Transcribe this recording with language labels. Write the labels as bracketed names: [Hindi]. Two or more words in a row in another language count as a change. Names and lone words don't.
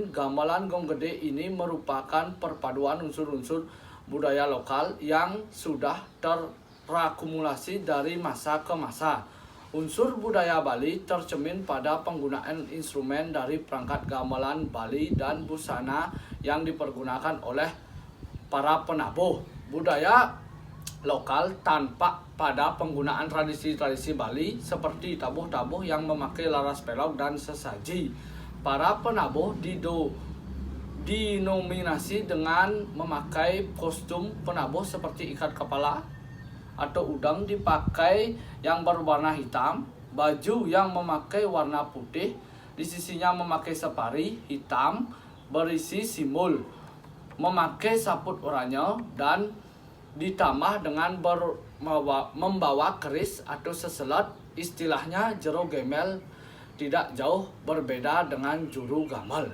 [Indonesian] Gamelan gong gede ini merupakan perpaduan unsur-unsur budaya lokal yang sudah terakumulasi dari masa ke masa. Unsur budaya Bali tercermin pada penggunaan instrumen dari perangkat gamelan Bali dan busana yang dipergunakan oleh para penabuh. Budaya lokal tampak pada penggunaan tradisi-tradisi Bali seperti tabuh-tabuh yang memakai laras pelok dan sesaji. Para penabuh dinominasi dengan memakai kostum penabuh seperti ikat kepala atau udang dipakai yang berwarna hitam, baju yang memakai warna putih, di sisinya memakai separi hitam berisi simbol, memakai saput oranye, dan ditambah dengan membawa keris atau seselat, istilahnya jero gemel, tidak jauh berbeda dengan juru gamel.